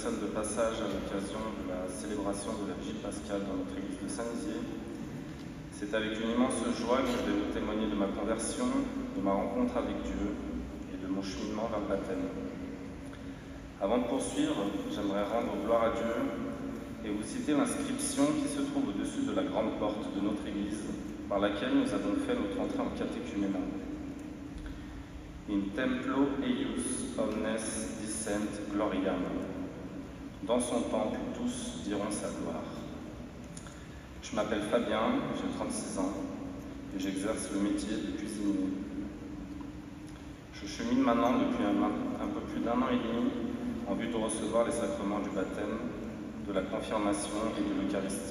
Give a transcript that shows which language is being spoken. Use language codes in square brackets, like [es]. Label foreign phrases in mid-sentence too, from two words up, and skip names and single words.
[fr] de passage à l'occasion de la célébration de la Vigile pascale dans notre église de Saint-Nizier, c'est avec une immense joie que je vais vous témoigner de ma conversion, de ma rencontre avec Dieu et de mon cheminement vers le baptême. Avant de poursuivre, j'aimerais rendre gloire à Dieu et vous citer l'inscription qui se trouve au-dessus de la grande porte de notre église, par laquelle nous avons fait notre entrée en catéchuménat. [la] In templo eius omnes dicent gloriam. [fr] Dans son temple, tous diront sa gloire. Je m'appelle Fabien, j'ai 36 ans et j'exerce le métier de cuisinier. Je chemine maintenant depuis un peu plus d'1 an et demi en vue de recevoir les sacrements du baptême, de la confirmation et de l'Eucharistie.